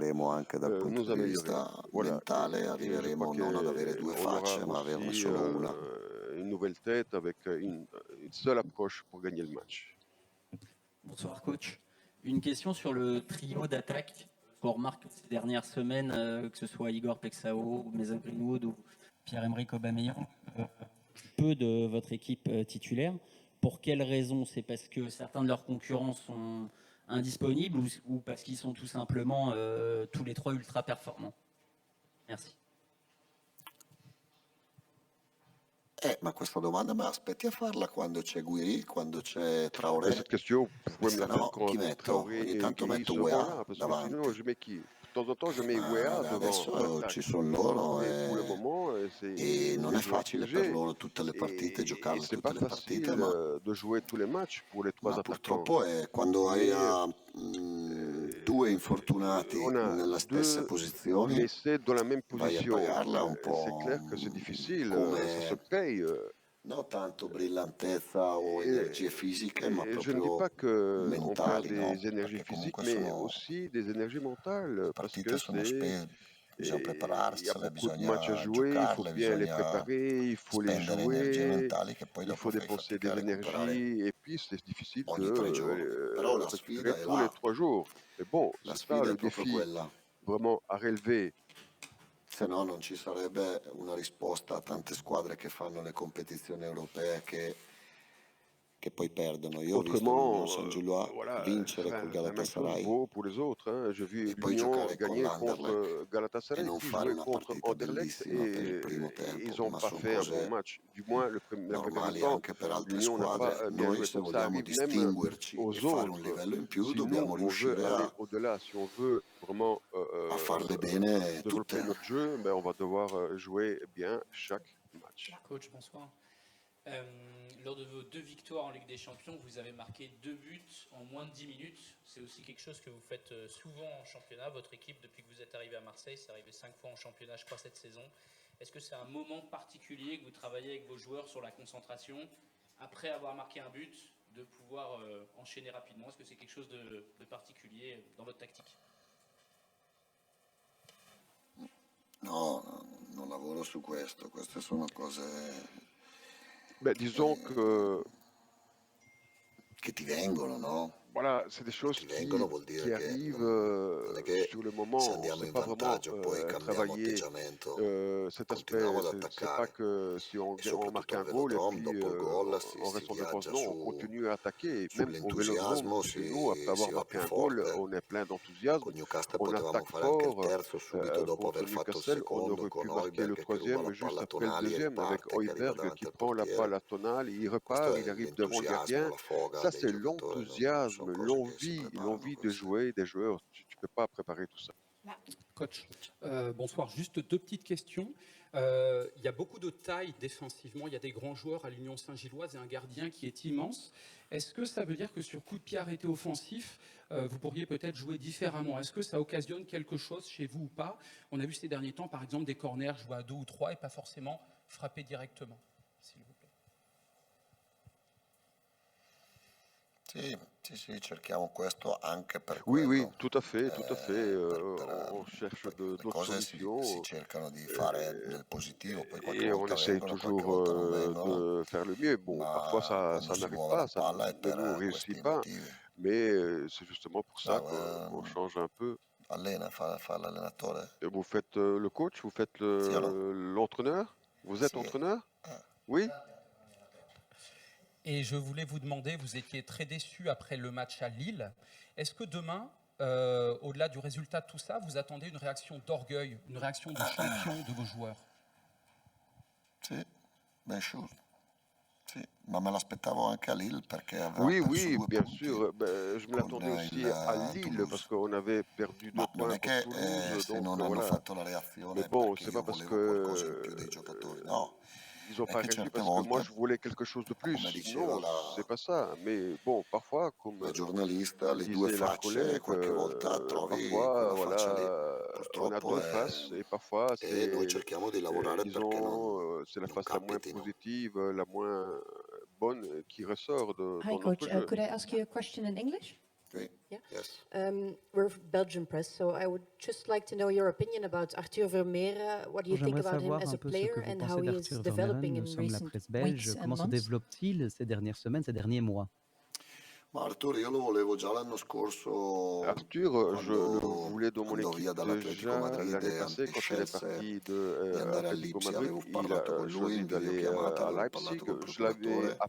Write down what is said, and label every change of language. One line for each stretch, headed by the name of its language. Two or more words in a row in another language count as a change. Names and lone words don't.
Italian: cresceremo anche dal punto
French: nous
Italian: di
French: améliorer.
Italian: vista
French: Voilà,
Italian: mentale,
French: et je crois
Italian: arriveremo non ad avere due
French: qu'on aura
Italian: facce, ma averne
French: aussi
Italian: solo una.
French: une nouvelle tête avec une seule approche pour gagner le match. Bonsoir coach. Une question sur le trio d'attaque qu'on remarque ces dernières semaines, que ce soit Igor Pexao, Mason Greenwood ou Pierre-Emerick Aubameyang, peu de votre équipe titulaire. Pour quelles raisons? C'est parce que certains de leurs concurrents sont indisponibles ou parce qu'ils sont tout simplement tous les trois ultra performants? Merci.
Italian: Ma questa domanda me l'aspetti a farla quando c'è Guiri, quando c'è Traoré?
French: Cette question, vous pouvez me
Italian: Se
French: la faire
Italian: no,
French: quand
Italian: chi metto? Traoré Ogni et tanto Guiri metto
French: seront UEA là, parce que sinon,
Italian: davanti.
French: je mets qui? De temps en temps, je mets
Italian: Ma
French: UEA devant en
Italian: adesso ci
French: attaque.
Italian: sono loro
French: Mais pour le moment,
Italian: e non
French: c'est les
Italian: è
French: joueurs que
Italian: facile per
French: j'ai.
Italian: loro tutte le partite,
French: Et
Italian: giocarle
French: c'est
Italian: tutte
French: pas
Italian: le partite,
French: facile de jouer tous les matchs pour les trois
Italian: ma
French: attaquants.
Italian: purtroppo è quando hai
French: Mais
Italian: due infortunati
French: on a
Italian: nelle stesse
French: deux
Italian: posizioni,
French: blessés dans la même
Italian: vai a
French: position.
Italian: pagarla un
French: C'est
Italian: po'
French: clair que c'est difficile, ça se
Italian: come
French: paye.
Italian: non tanto brillantezza o energie fisiche, ma
French: Et je ne dis
Italian: proprio
French: pas qu'on perd
Italian: mentali, no?
French: des énergies
Italian: Perché
French: physiques,
Italian: comunque
French: mais
Italian: sono
French: aussi des énergies
Italian: le
French: mentales, parce
Italian: partite
French: que
Italian: sono bisogna
French: il y a
Italian: prepararsele,
French: beaucoup de matchs à
Italian: bisogna
French: jouer, il faut
Italian: giocarle,
French: bien les
Italian: bisogna
French: préparer, il faut les
Italian: spendere energie
French: jouer,
Italian: mentali che poi
French: il
Italian: dopo
French: faut
Italian: fai
French: dépenser
Italian: fatica a
French: des
Italian: recuperare
French: énergies, et puis c'est difficile de
Italian: ogni 3 giorni. Però la
French: récupérer
Italian: sfida è
French: tous les
Italian: là,
French: 3 jours. Mais bon,
Italian: la
French: c'est ça
Italian: sfida è
French: le
Italian: proprio
French: défi
Italian: quella,
French: vraiment à relever.
Italian: se no non ci sarebbe una risposta a tante squadre che fanno le competizioni europee che poi perdono. Io ho visto l'Union
French: Autrement, Saint-Gilloise voilà,
Italian: vincere col
French: la même chose Galatasaray vaut pour les autres, hein. J'ai vu
Italian: e poi l'Union giocare con
French: gagner l'Anderlecht contre
Italian: e Galatasaray non
French: qui
Italian: fare
French: jouait
Italian: una
French: contre
Italian: partita Anderlecht bellissima per il
French: et
Italian: primo tempo,
French: ils n'ont
Italian: ma
French: pas
Italian: sono
French: fait un bon
Italian: cose
French: match. Du moins, la première
Italian: normali
French: mi-temps,
Italian: anche per altre
French: l'Union n'a pas
Italian: squadre.
French: bien
Italian: Noi
French: joué.
Italian: se
French: Donc ça
Italian: vogliamo
French: arrive même
Italian: distinguerci e
French: aux
Italian: fare un
French: autres.
Italian: livello in più,
French: Si nous,
Italian: dobbiamo
French: on veut
Italian: riuscire
French: aller au-delà, si on veut vraiment
Italian: a farle bene
French: développer
Italian: tutte.
French: notre jeu, ben, on va devoir jouer bien chaque match. Coach, bonsoir. Lors de vos 2 victoires en Ligue des Champions, vous avez marqué 2 buts en moins de 10 minutes. C'est aussi quelque chose que vous faites souvent en championnat. Votre équipe, depuis que vous êtes arrivé à Marseille, c'est arrivé 5 fois en championnat, je crois, cette saison. Est-ce que c'est un moment particulier que vous travaillez avec vos joueurs sur la concentration, après avoir marqué un but, de pouvoir enchaîner rapidement? Est-ce que c'est quelque chose de particulier dans votre tactique?
Italian: No, non lavoro su questo, queste sono cose
French: Ben, disons que
Italian: che ti vengono, no?
French: voilà, c'est des choses
Italian: Ti vengono vuol
French: qui
Italian: dire che
French: arrivent
Italian: non è che
French: sur le
Italian: se
French: moment.
Italian: andiamo
French: C'est
Italian: in
French: pas vraiment
Italian: vantaggio poi cambiamo
French: travailler
Italian: atteggiamento,
French: cet
Italian: continuiamo
French: aspect.
Italian: ad
French: C'est pas
Italian: attaccare
French: que si
Italian: e
French: on marque
Italian: soprattutto al
French: un goal et Velodrome puis
Italian: dopo il gol si
French: on reste en
Italian: viaggia
French: défense. Non, on continue à attaquer. Même au Vélodrome,
Italian: sull'entusiasmo,
French: chez nous, après
Italian: si
French: avoir
Italian: va
French: marqué
Italian: più
French: un goal,
Italian: forte.
French: on est plein d'enthousiasme.
Italian: Con Newcastle
French: On
Italian: potevamo
French: attaque
Italian: fare anche il
French: fort.
Italian: terzo subito dopo
French: Contre
Italian: aver fatto il
French: Newcastle, on
Italian: secondo
French: aurait
Italian: con
French: pu marquer le
Italian: Højbjerg che ruba la
French: troisième juste
Italian: palla a
French: après le
Italian: Tonali e
French: deuxième avec
Italian: riparte, che arriva Højbjerg davanti
French: qui
Italian: al
French: prend la balle
Italian: portiere.
French: à Tonali, il
Italian: Questo
French: repart,
Italian: è
French: il arrive devant le
Italian: l'entusiasmo,
French: gardien.
Italian: la foga
French: Ça,
Italian: dei
French: c'est
Italian: giocatori, non sono
French: l'enthousiasme,
Italian: cose che si preparano
French: l'envie de
Italian: queste.
French: jouer des joueurs. Tu ne peux pas préparer tout ça. Coach, bonsoir. Juste 2 petites questions. Il y a beaucoup de taille défensivement. Il y a des grands joueurs à l'Union Saint-Gilloise et un gardien qui est immense. Est-ce que ça veut dire que sur coup de pied arrêté offensif, vous pourriez peut-être jouer différemment? Est-ce que ça occasionne quelque chose chez vous ou pas? On a vu ces derniers temps, par exemple, des corners jouer à 2 ou 3 et pas forcément frapper directement, s'il vous plaît.
Italian: Sì, cerchiamo questo anche per
French: Oui,
Italian: quello.
French: oui, tout à fait, tout à fait. On cherche
Italian: le
French: d'autres
Italian: cose
French: solutions
Italian: si cercano di fare nel positivo, poi qualche
French: et on
Italian: volta
French: essaye
Italian: vengono, qualche
French: toujours
Italian: volta non vengono,
French: de faire le mieux. Bon, parfois
Italian: ma quando si
French: n'arrive
Italian: muove
French: pas,
Italian: la
French: ça
Italian: palla è
French: ne nous
Italian: per
French: réussit
Italian: questi
French: pas,
Italian: motivi.
French: mais c'est justement pour ça
Italian: Bravo,
French: qu'on change un peu.
Italian: allena, fa l'allenatore.
French: Et vous faites le coach, vous faites
Italian: Sì o no?
French: l'entraîneur? Vous êtes
Italian: Sì.
French: entraîneur? Oui? Et je voulais vous demander, vous étiez très déçu après le match à Lille. Est-ce que demain, au-delà du résultat de tout ça, vous attendez une réaction d'orgueil, une réaction de champion de vos joueurs? Sì, ben sûr.
Italian: Sì, ma me l'aspettavo anche a Lille perché aveva
French: Oui,
Italian: perso
French: oui, 2 bien
Italian: punti
French: sûr. Ben, je me
Italian: con
French: l'attendais aussi
Italian: il
French: à Lille Toulouse. parce qu'on avait perdu 2
Italian: Ma non
French: points
Italian: è
French: contre
Italian: che
French: Toulouse,
Italian: se
French: donc
Italian: non hanno
French: voilà.
Italian: fatto la reazione
French: Mais
Italian: è
French: bon,
Italian: perché
French: c'est
Italian: io
French: pas parce
Italian: volevo qualcosa in più
French: que
Italian: dei giocatori. No,
French: ils n'ont
Italian: è
French: pas
Italian: che
French: réagi
Italian: certe
French: parce que moi
Italian: volte,
French: je voulais quelque chose de
Italian: come
French: plus.
Italian: diceva
French: Non, c'est pas ça. Mais bon, parfois, comme
Italian: la giornalista, le due
French: disait la
Italian: facce,
French: collègue,
Italian: qualche volta trovi
French: parfois,
Italian: quella faccia lì.
French: voilà, on a
Italian: Purtroppo
French: deux faces et parfois
Italian: e noi cerchiamo di lavorare perché
French: disons, c'est la
Italian: non
French: face la moins
Italian: capitino.
French: positive, la moins bonne qui ressort
English: Hi,
French: dans
English: Coach.
French: notre jeu.
English: Could I ask you a question in English?
Italian: Sì.
English: Yeah. Yes. We're Belgian press, so I would just like to know your opinion about Arthur Vermeer. What do you think
French: J'aimerais
English: about him
French: savoir
English: as
French: un
English: a
French: peu ce que
English: player
French: vous
English: and how
French: pensez
English: he is
French: d'Arthur
English: developing Vermeeren. in
French: Nous sommes la
English: recent
French: presse belge.
English: weeks and
French: Comment se
English: months?
French: développe-t-il ces dernières semaines, ces derniers mois?
Italian: Ma Arturo, io lo volevo già l'anno scorso
French: Arthur, je le
Italian: quando
French: voulais dans mon
Italian: andò via
French: équipe
Italian: dall'Atletico
French: déjà Madrid l'année
Italian: e
French: passée quand il est
Italian: scelse
French: parti
Italian: di andare a Atlético Lipsia.
French: Madrid.
Italian: Avevo
French: Il
Italian: parlato con
French: a
Italian: lui
French: choisi
Italian: in
French: d'aller
Italian: videochiamata,
French: à
Italian: avevo
French: Leipzig.
Italian: parlato col
French: Je l'avais
Italian: procuratore